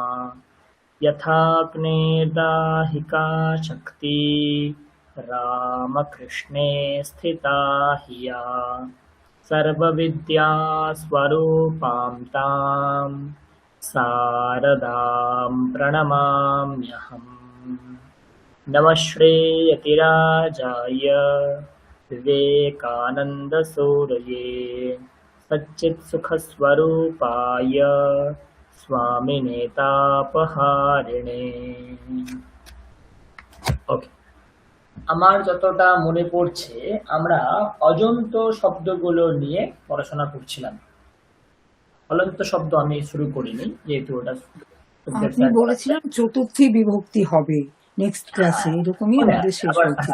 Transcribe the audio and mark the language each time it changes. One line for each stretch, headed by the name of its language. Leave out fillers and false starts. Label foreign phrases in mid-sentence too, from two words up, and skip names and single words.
Sanskrit: यथाग्नेर्दाहिका शक्ति रामकृष्णे स्थिता हिया सर्वविद्यास्वरूपां तां शारदां प्रणमाम्यहम्। नमः श्रीयतिराजाय विवेकानन्दसूरये सच्चित्सुखस्वरूपाय स्वामिने तापहारिणे।
Bangla: ওকে, আমার যতটা মনে পড়ছে আমরা অজন্ত শব্দগুলো নিয়ে পড়াশোনা করছিলাম। অলন্ত শব্দ আমি শুরু করিনি, যেহেতু ওটা আপনি বলেছিলেন চতুর্থী বিভক্তি হবে
English: next class,
Bangla: এরকমই আমাদের শেষ হয়েছিল।